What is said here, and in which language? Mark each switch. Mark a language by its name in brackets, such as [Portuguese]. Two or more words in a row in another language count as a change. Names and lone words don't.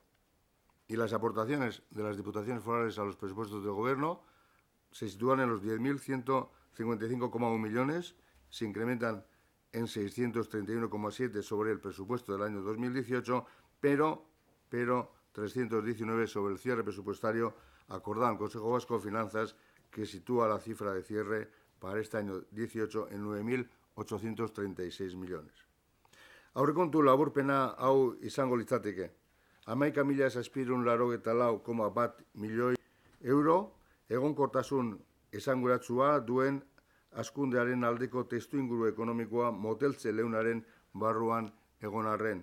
[Spanish] Y las aportaciones de las diputaciones forales a los presupuestos del Gobierno se sitúan en los 10.155,1 millones, se incrementan en 631,7 sobre el presupuesto del año 2018, pero pero 319 sobre el cierre presupuestario acordado en el Consejo Vasco de Finanzas, que sitúa la cifra de cierre para este año 18 en 9.836 millones. [Basque] Aurrekontu laburpena hau izango litzateke. 11.784,1 milioi euro, egonkortasun esanguratsua duen hazkundearen aldeko testuinguru ekonomikoa moteltze leunaren barruan egon arren.